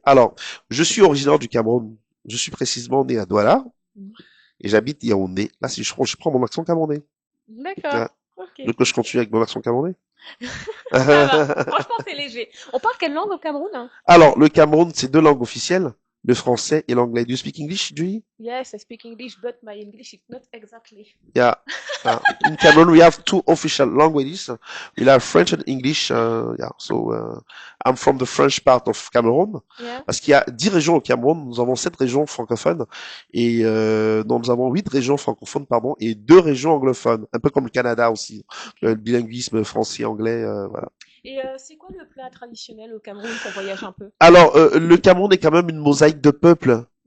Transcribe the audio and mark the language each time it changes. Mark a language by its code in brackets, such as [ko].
[fr] Alors, je suis originaire du Cameroun. Je suis précisément né à Douala et j'habite Yaoundé. Là, si je prends mon accent camerounais. D'accord. Ouais. Ok. Donc, je continue avec mon accent camerounais. Ça va. Franchement, c'est léger. On parle quelle langue au Cameroun, hein? Alors, le Cameroun, c'est 2 langues officielles, le français et l'anglais. [en] Do you speak English, Julie? Yes, I speak English, but my English is not exactly. Yeah. In Cameroon, we have 2 official languages. We have French and English. Yeah. So, I'm from the French part of Cameroon. Yeah. [fr] Parce qu'il y a 10 régions au Cameroun. Nous avons 7 régions francophones et donc nous avons 8 régions francophones, pardon, et 2 régions anglophones. Un peu comme le Canada aussi. Ok. Le bilinguisme français-anglais, voilà. Et c'est quoi le plat traditionnel au Cameroun qu'on voyage un peu? Alors, le Cameroun est quand même une mosaïque de peuples.